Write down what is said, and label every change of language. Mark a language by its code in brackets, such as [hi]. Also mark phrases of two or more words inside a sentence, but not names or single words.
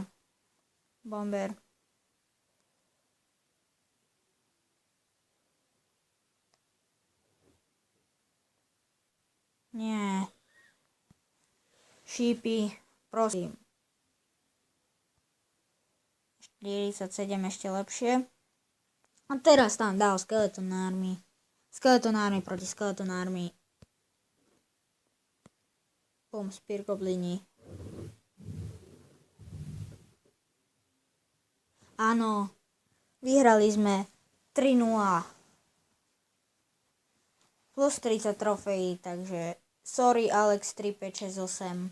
[sk] Bomber. Nie. Šípy. Prosím. 47 ešte lepšie. A teraz tam dal [en] skeleton army. Skeleton army [sk] proti [en] skeleton army. [sk] Bum, spear goblini. Áno. Vyhrali sme 3-0. Plus 30 trofejí, takže sorry Alex 3, 5, 6, 8.